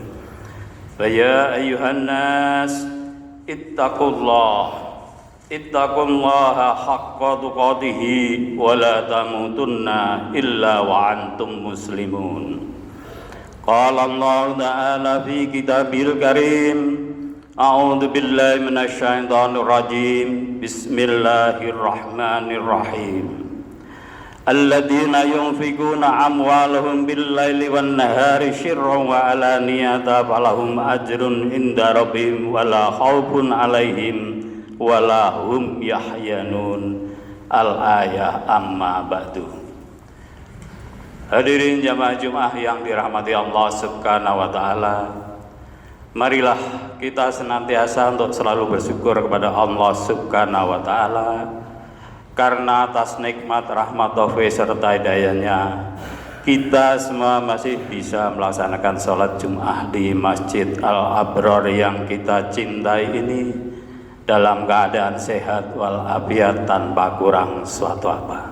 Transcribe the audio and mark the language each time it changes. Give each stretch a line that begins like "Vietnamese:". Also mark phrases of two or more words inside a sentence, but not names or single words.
Arabic: فيا أيها الناس اتقوا الله حق تقاته ولا تموتن إلا وأنتم مسلمون. قال الله تعالى في الكتاب الكريم، أعوذ بالله من الشيطان الرجيم. بسم الله الرحمن الرحيم. الذين ينفقون أموالهم بالليل والنهار سرا وعلانية فلهم أجر عند ربهم ولا خوف عليهم ولا هم يحزنون. الآية أما بعد.
Indonesian: Hadirin jamaah Jumat yang dirahmati Allah
Arabic: سبحانه وتعالى.
Indonesian: Marilah kita senantiasa untuk selalu bersyukur kepada Allah
Arabic: سبحانه وتعالى
Indonesian: karena atas nikmat rahmat taufik serta hidayahnya kita semua masih bisa melaksanakan sholat Jum'ah di Masjid Al-Abrar yang kita cintai ini dalam keadaan sehat walafiat tanpa kurang suatu apa.